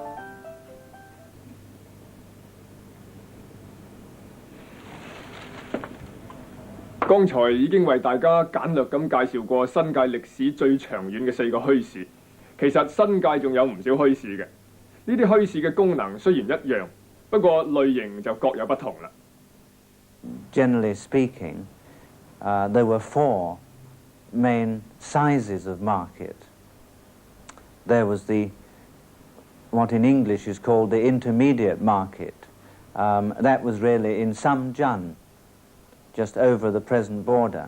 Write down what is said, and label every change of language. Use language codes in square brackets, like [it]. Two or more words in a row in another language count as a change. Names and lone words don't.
[yue] 剛才已經為大家簡略咁介紹過新界歷史最長遠嘅4個墟市。其實新界仲有唔少墟市嘅，呢啲墟市嘅功能雖然一樣，不過類型就各有不同啦。 [en] Generally speaking, there were 4 main sizes of market. There was what in English is called the intermediate market. That was really in Samjun, just over the present border.